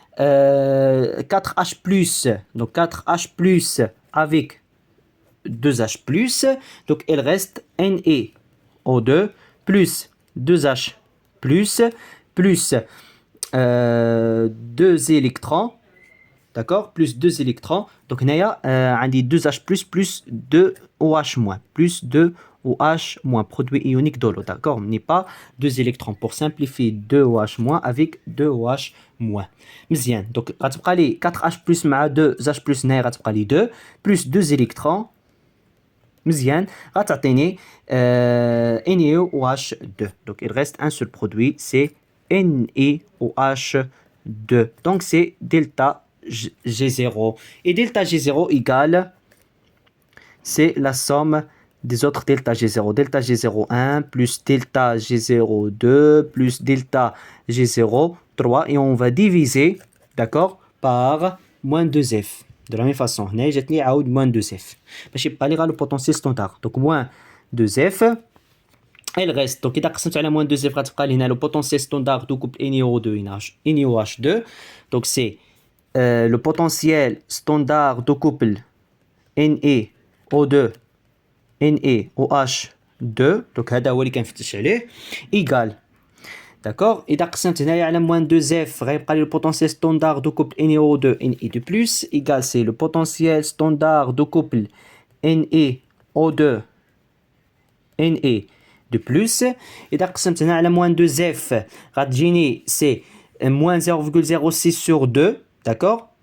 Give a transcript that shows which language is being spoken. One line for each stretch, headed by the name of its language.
French: 4H+, donc 4H+, avec 2H+, donc il reste NeO2 plus 2H+, plus 2 électrons, d'accord, plus 2 électrons. Donc
Arabic: هنايا عندي
French: 2H+, plus 2OH-, plus 2OH-, produit ionique de l'eau, d'accord, n'est pas 2 électrons. Pour simplifier 2OH- avec 2OH-.
Arabic: مزيان. Donc غتبقى لي 4H+ مع 2H+, هنايا غتبقى لي 2 plus 2 électrons. مزيان. غتعطيني NeOH2.
French: Donc il reste un seul produit, c'est NeOH2. Donc c'est delta G0. Et delta G0 égale, c'est la somme des autres delta G0. Delta G01 plus delta G02 plus delta G03. Et on va diviser, d'accord, par moins 2F. De la même façon,
Arabic: هنا جاتني عاود
French: moins 2F.
Arabic: باش يبقى لي غير le potentiel standard.
French: Donc moins 2F. Elle reste.
Arabic: Donc إذا قسمت على moins 2F غتبقى لي هنا
French: le potentiel standard du couple NiO2 NiOH2. Donc c'est le potentiel standard du couple NeO2 NeOH2.
Arabic: Donc هذا هو اللي كنفتش عليه égal.
French: D'accord.
Arabic: إذا قسمت هنايا على moins 2F غيبقى لي
French: le potentiel standard du couple NeO2 Ne2+
Arabic: égal c'est le potentiel standard du couple NeO2 Ne2+. إذا قسمت هنا على moins 2F غتجيني
French: c'est moins 0,06 sur 2. D'accord.